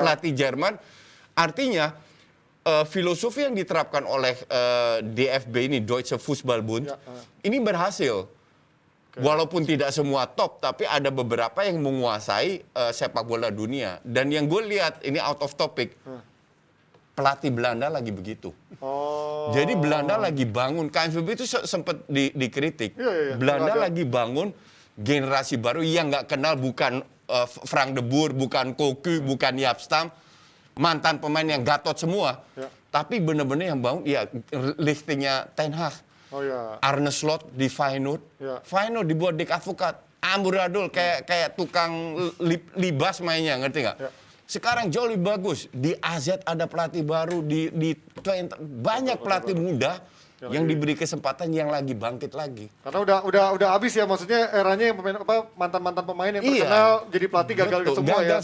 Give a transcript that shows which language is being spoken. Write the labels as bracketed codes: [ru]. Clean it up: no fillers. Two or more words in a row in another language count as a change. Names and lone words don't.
[id] pelatih Jerman. Artinya filosofi yang diterapkan oleh DFB ini Deutsche Fußballbund ini berhasil. Walaupun tidak semua top, tapi ada beberapa yang menguasai sepak bola dunia. Dan yang gue lihat, ini [en] out of topic, [id] pelatih Belanda lagi begitu. Jadi Belanda lagi bangun, KNVB itu sempat dikritik. Belanda lagi bangun generasi baru yang nggak kenal bukan Frank de Boer, bukan Cocu, bukan Jaap Stam, mantan pemain yang gatot semua. Tapi benar-benar yang bangun, ya listingnya Ten Hag. Arne Slot di Feyenoord. Feyenoord dibuat Dick Advocaat. Amburadul kayak tukang libas mainnya, ngerti nggak? Sekarang jauh lebih bagus. Di AZ ada pelatih baru, di banyak pelatih muda yang diberi kesempatan yang lagi bangkit lagi. Karena udah habis ya, maksudnya eranya yang mantan-mantan pemain yang terkenal jadi pelatih gagal semua ya.